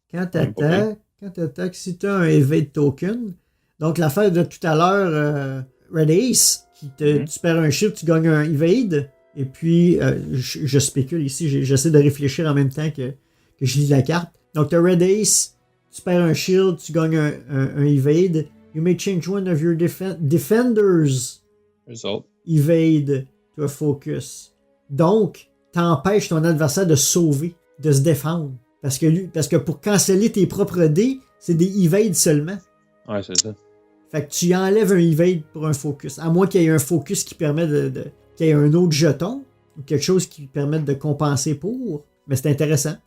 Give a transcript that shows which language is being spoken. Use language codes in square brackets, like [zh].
[fr] Quand t'attaques, si t'as un evade token, donc l'affaire de tout à l'heure, Red Ace, tu perds un shield, tu gagnes un evade, et puis je spécule ici, j'essaie de réfléchir en même temps que je lis la carte. Donc t'as Red Ace, tu perds un shield, tu gagnes un evade. [en] You may change one of your defenders evade to a focus. [fr] Donc, t'empêches ton adversaire de sauver, de se défendre. Parce que pour canceller tes propres dés, c'est des evades seulement. Ouais, c'est ça. Fait que tu enlèves un evade pour un focus. À moins qu'il y ait un focus qui permet qu'il y ait un autre jeton, ou quelque chose qui permette de compenser pour. Mais c'est intéressant.